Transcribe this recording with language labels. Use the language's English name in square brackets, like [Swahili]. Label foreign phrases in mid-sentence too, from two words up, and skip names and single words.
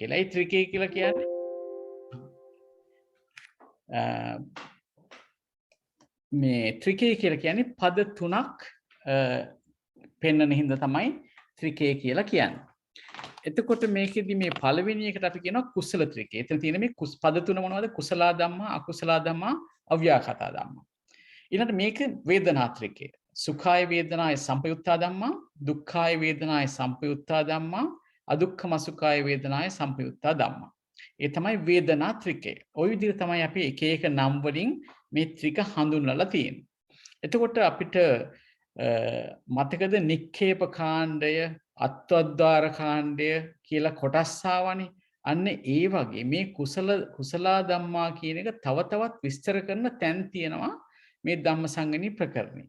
[Sinhala] ඒ ත්‍රිකය කියලා කියන්නේ මේ ත්‍රිකය කියලා කියන්නේ පද තුනක් පෙන්වන හින්දා තමයි ත්‍රිකය කියලා කියන්නේ. එතකොට මේකෙදි මේ පළවෙනි එකට අපි කියනවා කුසල ත්‍රිකය. එතන තියෙන මේ පද තුන මොනවද? [Pali] කුසලා ධම්මා, අකුසලා ධම්මා, අව්‍යාකතා ධම්මා. [Sinhala] ඊළඟට මේක වේදනා ත්‍රිකය. [Pali] සුඛාය වේදනාය සම්පයුත්තා ධම්මා, දුක්ඛාය වේදනාය සම්පයුත්තා ධම්මා, අදුක්ඛම සුඛාය වේදනාය සම්පයුත්තා ධම්මා. [Sinhala] ඒ තමයි වේදනා ත්‍රිකය. ওই විදිහට තමයි අපි එක එක නම් වලින් මේ ත්‍රික හඳුන්වලා තියෙන්නේ. එතකොට අපිට මතකද නික්ඛේප කාණ්ඩය, අත්වද්දාර කාණ්ඩය කියලා කොටස් ආවනේ. අන්න ඒ වගේ මේ [Pali] කුසලා ධම්මා [Sinhala] කියන එක තව තවත් විස්තර කරන තැන් තියෙනවා මේ ධම්මසංගණී ප්‍රකරණේ.